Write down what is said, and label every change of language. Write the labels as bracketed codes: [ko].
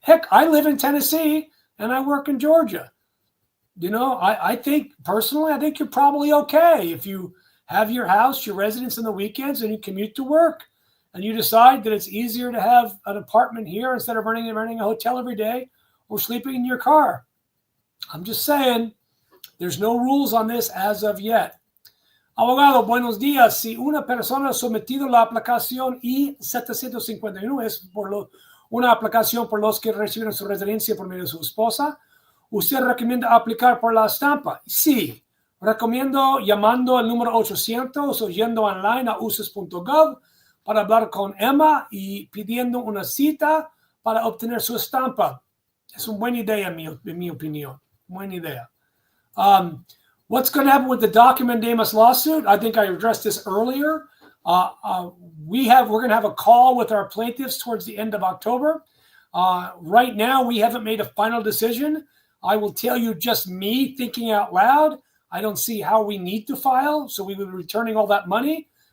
[en] Heck, I live in Tennessee and I work in Georgia. I think personally, I think you're probably okay if you have your house, your residence on the weekends, and you commute to work. And you decide that it's easier to have an apartment here instead of renting a hotel every day or sleeping in your car. I'm just saying, there's no rules on this as of yet. [es] Abogado, buenos días. Si una persona ha sometido la aplicación I-751 es una aplicación por los que reciben su residencia por medio de su esposa, ¿usted recomienda aplicar por la estampa? Sí. Recomiendo llamando al número 800 o yendo online a uces.gov para hablar con Emma y pidiendo una cita para obtener su estampa. Es una buena idea, en mi opinión. Buena idea. [en] What's going to happen with the DACA mandamus lawsuit? I think I addressed this earlier. We're going to have a call with our plaintiffs towards the end of October. Right now, we haven't made a final decision. I will tell you, just me thinking out loud, I don't see how we need to file, so we will be returning all that money.